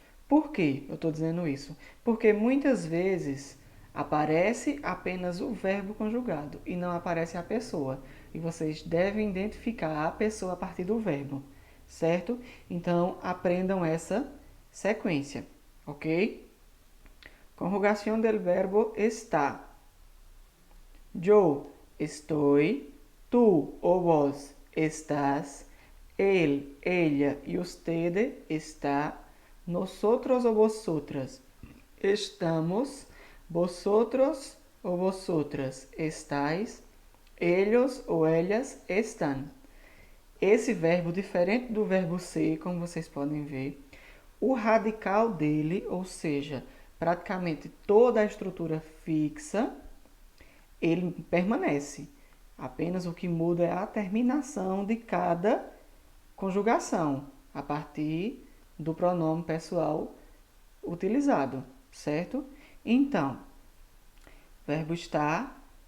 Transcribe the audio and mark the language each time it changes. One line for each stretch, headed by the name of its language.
Portuguese: Por que eu estou dizendo isso? Porque muitas vezes aparece apenas o verbo conjugado e não aparece a pessoa. E vocês devem identificar a pessoa a partir do verbo, certo? Então, aprendam essa sequência, ok?
Spanish: Conjugação del verbo está. Yo estoy, tú o vos estás, él, ella y usted está, nosotros o vosotras estamos, vosotros o vosotras estáis, ellos ou ellas estão.
Portuguese: Esse verbo, diferente do verbo ser, como vocês podem ver, o radical dele, ou seja, praticamente toda a estrutura fixa, ele permanece. Apenas o que muda é a terminação de cada conjugação, a partir do pronome pessoal utilizado, certo? Então, verbo estar,